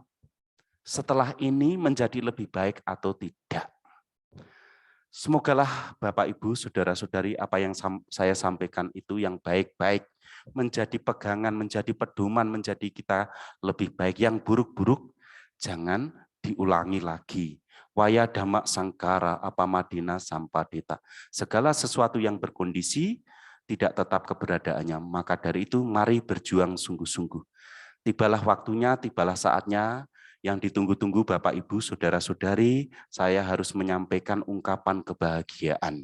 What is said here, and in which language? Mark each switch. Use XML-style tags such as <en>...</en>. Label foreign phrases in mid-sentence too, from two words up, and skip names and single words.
<id>Setelah ini menjadi lebih baik atau tidak. Semogalah Bapak Ibu, saudara-saudari, apa yang saya sampaikan itu yang baik-baik menjadi pegangan, menjadi pedoman, menjadi kita lebih baik. Yang buruk-buruk jangan diulangi lagi.</id> <pi>Waya dhamma sangkara apamadina sampadita.</pi> <id>Segala sesuatu yang berkondisi tidak tetap keberadaannya. Maka dari itu mari berjuang sungguh-sungguh. Tibalah waktunya, tibalah saatnya, yang ditunggu-tunggu Bapak Ibu, saudara-saudari, saya harus menyampaikan ungkapan kebahagiaan.</id>